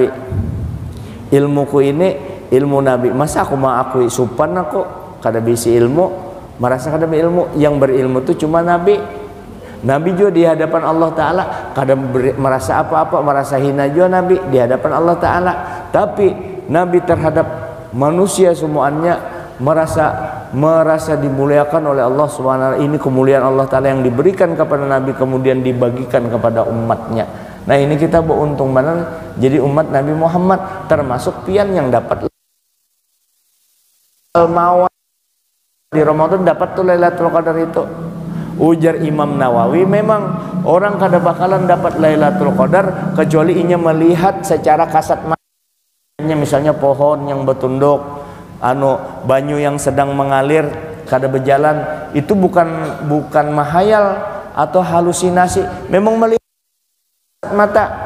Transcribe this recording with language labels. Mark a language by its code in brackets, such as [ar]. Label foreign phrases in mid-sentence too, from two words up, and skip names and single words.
[id] Ilmuku ini ilmu Nabi. [bjn] Masa aku mengakui supan aku kada bisi ilmu, merasa kada ilmu. [id] Yang berilmu itu cuma Nabi. Nabi juga di hadapan Allah Ta'ala kada merasa apa-apa, merasa hina juga Nabi di hadapan Allah Ta'ala. Tapi Nabi terhadap manusia semuanya merasa dimuliakan oleh Allah SWT. Ini kemuliaan Allah Ta'ala yang diberikan kepada Nabi kemudian dibagikan kepada umatnya. Nah, ini kita beruntung benar jadi umat Nabi Muhammad, termasuk pian yang dapat mawar di Ramadan, dapat tuh Lailatul Qadar itu. Ujar Imam Nawawi, memang orang kada bakalan dapat Lailatul Qadar kecuali inya melihat secara kasat matanya, misalnya pohon yang bertunduk, banyu yang sedang mengalir, kada berjalan itu bukan mahayal atau halusinasi, memang melihat mata.